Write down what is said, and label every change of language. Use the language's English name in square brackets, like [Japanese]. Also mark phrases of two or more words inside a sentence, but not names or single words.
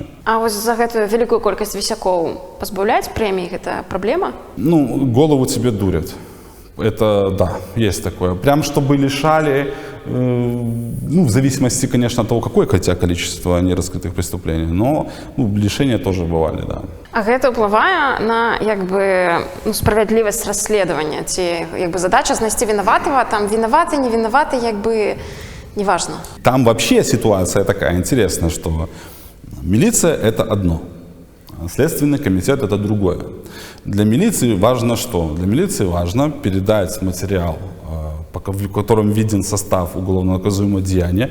[Russian] А вот за эту великую колькость висяков позбавлять премии, это проблема? Голову тебе дурят. Это, да, есть такое. Прям чтобы лишали, в зависимости, конечно, от того, какое у тебя количество нераскрытых преступлений, но лишения тоже бывали, да. [Belarusian] А гэта ўплывае на справядлівасць расследавання, ці задача знайсці вінаватага, там вінаваты, не вінаваты, неважно. [Russian] Там вообще ситуация такая интересная, что Милиция — это одно, а Следственный комитет — это другое. Для милиции важно что? Для милиции важно передать материал, в котором виден состав уголовно наказуемого деяния.